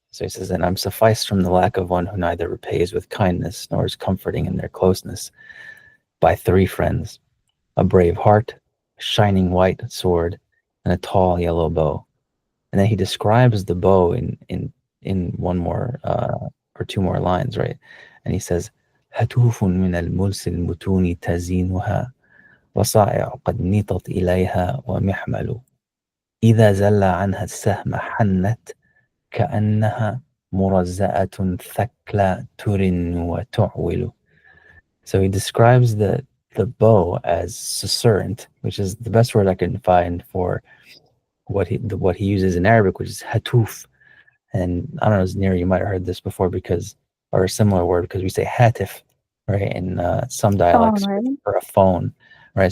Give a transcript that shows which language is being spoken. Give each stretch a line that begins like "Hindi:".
English: So he says, "And I'm sufficed from the lack of one who neither repays with kindness nor is comforting in their closeness, by 3 friends, a brave heart, a shining white sword, and a tall yellow bow." And then he describes the bow in one more or 2 more lines, right? And he says,
Arabic: "هتوف من الملس المتون تزينها وصائع قد نطت إليها ومحمل إذا زل عنها السهم حنت كأنها مرزأة ثكلى ترن وتعول."
English: So he describes the bow as susurrant, which is the best word I can find for what he uses in Arabic, which is hatuf. And I don't know, Neri, you might have heard this before or a similar word, because we say hatif, right, in some dialects for a phone, right?